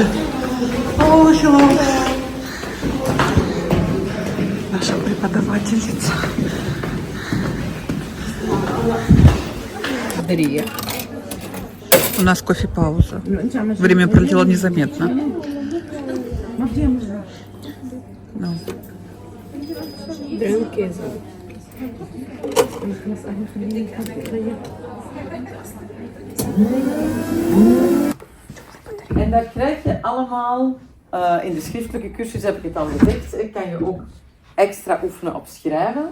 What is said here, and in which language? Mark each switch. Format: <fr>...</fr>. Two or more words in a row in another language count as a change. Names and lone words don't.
<en>О, hello.</en> <ru>Наша преподавательница. У нас кофе-пауза. Время пролетело незаметно.</ru> <en>No.</en> <nl>En daar krijg je allemaal, in de schriftelijke cursus heb ik het al gezegd, kan je ook extra oefenen op schrijven.</nl>